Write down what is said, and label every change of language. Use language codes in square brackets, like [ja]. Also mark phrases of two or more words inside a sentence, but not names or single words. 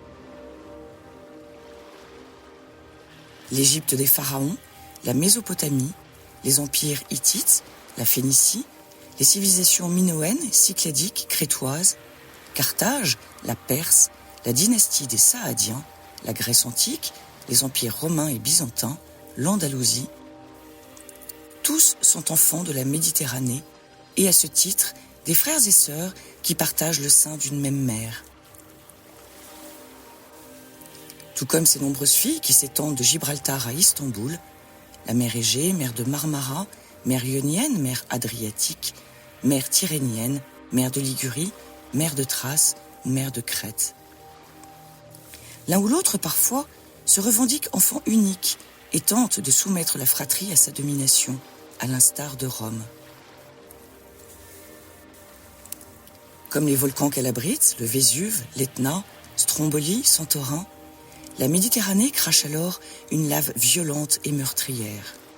[fr] L'Égypte des pharaons, la Mésopotamie, les empires hittites, la Phénicie, les civilisations minoennes, cycladiques, crétoises, Carthage, la Perse, la dynastie des Saadiens, la Grèce antique, les empires romains et byzantins, l'Andalousie, tous sont enfants de la Méditerranée et à ce titre des frères et sœurs qui partagent le sein d'une même mer. Tout comme ces nombreuses filles qui s'étendent de Gibraltar à Istanbul, la mer Égée, mer de Marmara, mer Ionienne, mer Adriatique, mer Tyrrhénienne, mer de Ligurie, mer de Thrace ou mer de Crète. L'un ou l'autre, parfois, se revendique enfant unique et tente de soumettre la fratrie à sa domination, à l'instar de Rome. Comme les volcans qu'elle abrite, le Vésuve, l'Etna, Stromboli, Santorin, la Méditerranée crache alors une lave violente et meurtrière.